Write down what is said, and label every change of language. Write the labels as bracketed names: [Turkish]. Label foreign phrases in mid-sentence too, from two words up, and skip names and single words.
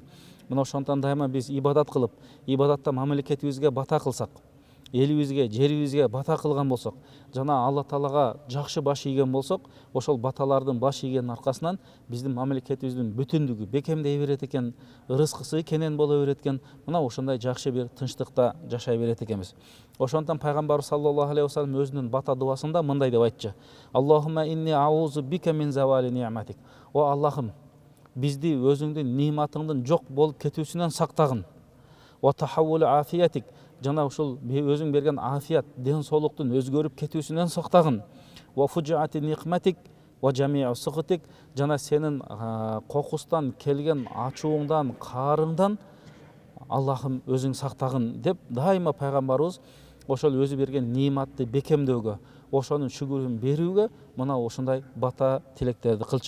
[Kyrgyz] Мына ошондон дайыма биз ибадат кылып, ибадатта мамлекетибизге бата кылсак, элибизге, жерибизге бата кылган болсок, жана Алла Таалага жакшы баш ийген болсок, ошол баталардын баш ийгенин аркасынан биздин мамлекетибиздин бүтүндүгү бекемдей берет экен, ырыскысы кенен боло берет экен. Мына ошондой жакшы бир тынчтыкта жашай берет экенбиз. Ошондон пайгамбарыбыз [Arabic] صلى الله عليه وسلم [Kyrgyz] өзүнүн бата дуасында мындай деп айтчы: [Arabic] اللهم إني أعوذ بك من زوال نعمتك. [Kyrgyz] О Аллахым, бизди өзүңдүн ниматыңдын жок болуп кетүүсүнөн сактагын. [Arabic] وتحول عافيتك, [Kyrgyz] жана ушул өзүң берген афият, ден соолуктун өзгөрүп кетүүсүнөн сактагын. [Arabic] وفجاءة نقمتك وجميع سخطك, [Kyrgyz] жана сенин кокустан келген ачууңдан, каарыңдан Аллахым өзүң сактагын деп дайыма пайгамбарыбыз ошол өзү берген ниматты бекемдөөгө, ошонун шүгүрүн берүүгө мына ошондой бата тилектерди кылчу.